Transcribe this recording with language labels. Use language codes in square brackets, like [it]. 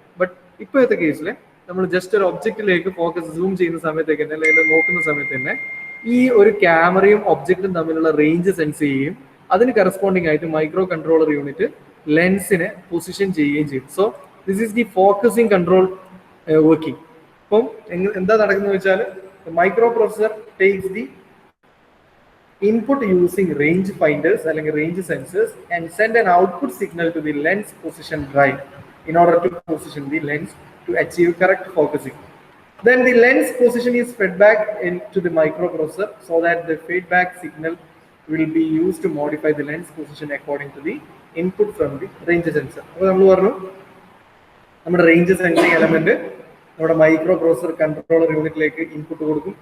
[ml] But ഇപ്പോഴത്തെ കേസിൽ നമ്മൾ ജസ്റ്റ് ഒരു ഒബ്ജക്റ്റിലേക്ക് ഫോക്കസ് സൂം ചെയ്യുന്ന സമയത്തേക്ക് തന്നെ അല്ലെങ്കിൽ നോക്കുന്ന സമയത്ത് തന്നെ ഈ ഒരു ക്യാമറയും ഒബ്ജക്റ്റും തമ്മിലുള്ള റേഞ്ച് സെൻസ് ചെയ്യുകയും അതിന് കറസ്പോണ്ടിങ് ആയിട്ട് മൈക്രോ കൺട്രോളർ യൂണിറ്റ് ലെൻസിനെ പൊസിഷൻ ചെയ്യുകയും ചെയ്യും. [en] So this is the focusing control working. [ml] അപ്പം എന്താ നടക്കുന്നത് വെച്ചാൽ [en] microprocessor takes the input using range finders [ml] അല്ലെങ്കിൽ [en] range sensors and send an output signal to the lens position drive in order to position the lens to achieve correct focusing. Then the lens position is fed back into the microprocessor so that the feedback signal will be used to modify the lens position according to the input from the range sensor. [ml] അപ്പോൾ നമ്മൾ പറഞ്ഞു നമ്മുടെ range sensing element നമ്മുടെ micro processor controller യൂണിറ്റിലേക്ക് input കൊടുക്കും.